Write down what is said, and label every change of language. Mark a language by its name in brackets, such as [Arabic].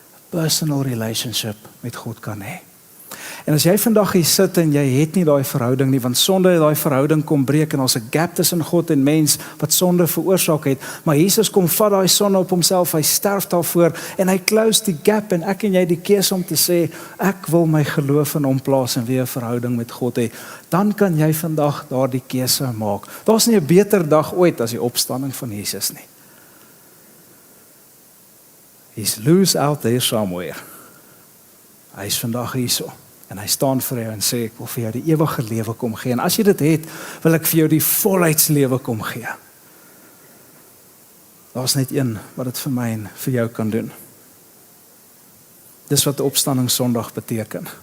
[English] Personal relationship [Afrikaans] met God kan hê. En as jy vandag hier sit en jy het nie daai verhouding nie, want sonde het daai verhouding kom breek en ons 'n gap tussen God en mens wat sonde veroorsaak het, maar Jesus kom vat daai sonde op homself, hy sterf daarvoor en hy close die gap en ek en jy die keuse om te sê, ek wil my geloof in hom plaas en weer 'n verhouding met God hê. Dan kan jy vandag daardie keuse maak. Daar's nie 'n beter dag ooit as die opstanding van Jesus nie. [English] He's loose out there somewhere. [Afrikaans] Hy is vandag hierso. En hy staan vir jou en sê, ek wil vir jou die ewige lewe kom gee. En as jy dit het, wil ek vir jou die volheidslewe kom gee. Daar's net een wat dit vir my en vir jou kan doen. Dis wat opstanding Sondag beteken.